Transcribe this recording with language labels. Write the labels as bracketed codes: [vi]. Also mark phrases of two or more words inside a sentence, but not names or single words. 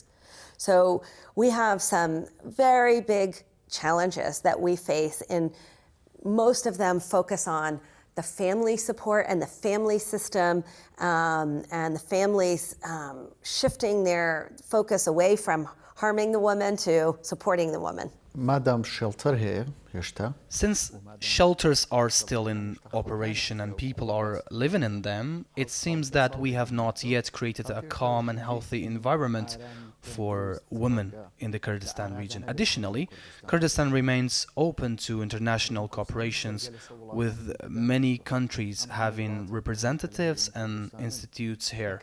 [en] So we have some very big challenges that we face, and most of them focus on the family support and the family system, and the families shifting their focus away from harming the woman to supporting the woman. [ckb] مادام شلتر هەیە هێشتا [en] Since shelters are still in operation and people are living in them, it seems that we have not yet created a calm and healthy environment for women in the Kurdistan region. Additionally, Kurdistan remains open to international cooperations, with many countries having representatives and institutes here.